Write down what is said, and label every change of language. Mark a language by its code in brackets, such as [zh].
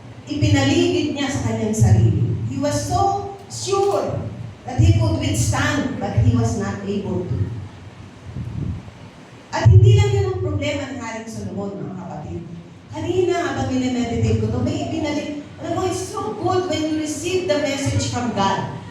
[tl] ipinaligid niya sa kanyang sarili. [en] He was so sure that he could withstand, but he was not able to. [tl] At hindi lang yun ang problema ng Haring Solomon, mga kapatid. Kanina, habang minimeditate ko ito, may ibinalik. Alam mo, [en] it's so good when you receive the message from God.